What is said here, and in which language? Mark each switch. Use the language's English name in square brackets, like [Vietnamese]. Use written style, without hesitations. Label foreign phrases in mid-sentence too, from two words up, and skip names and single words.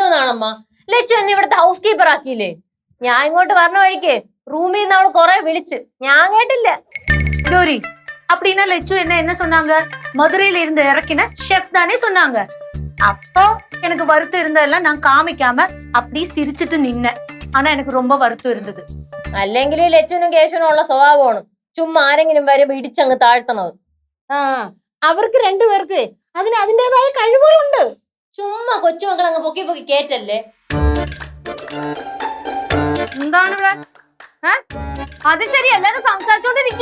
[Malayalam] അമ്മ. ലച്ചു എന്നെ ഇവിടുത്തെ [English] house keeper [Malayalam] ആക്കിയില്ലേ. ഞാൻ ഇങ്ങോട്ട് പറഞ്ഞ വഴിക്ക് റൂമിൽ നിന്ന് അവള് കൊറേ വിളിച്ച്, ഞാൻ കേട്ടില്ല. [Tamil] கௌரி அப்படின்னா லெச்சு என்ன சொன்னாங்க? மதுரையில இருந்து இறக்கின ஷெஃப் தானே சொன்னாங்க. அப்போ எனக்கு வருத்தம் இருந்ததெல்லாம் நான் காமிக்காம அப்படி சிரிச்சிட்டு நின்னேன். ஆனா எனக்கு ரொம்ப வருத்தம் இருந்தது. [Malayalam] അല്ലെങ്കിൽ ലച്ചുനും കേശുനും ഉള്ള സ്വഭാവമാണ് ചുമ്മാ ആരെങ്കിലും വരുമ്പോ ഇടിച്ചങ്ങ് താഴ്ത്തണത്. അവർക്ക് രണ്ടുപേർക്ക് അതിൻ്റെതായ കഴിവുകളുണ്ട്. ചുമ്മാ കൊച്ചുമക്കൾ അങ്ങ് പൊക്കി പൊക്കി കേറ്റല്ലേ. എന്താണ് ഇവിടെ? അത് ശരി, അല്ലാതെ സംസാരിച്ചോണ്ടിരിക്ക.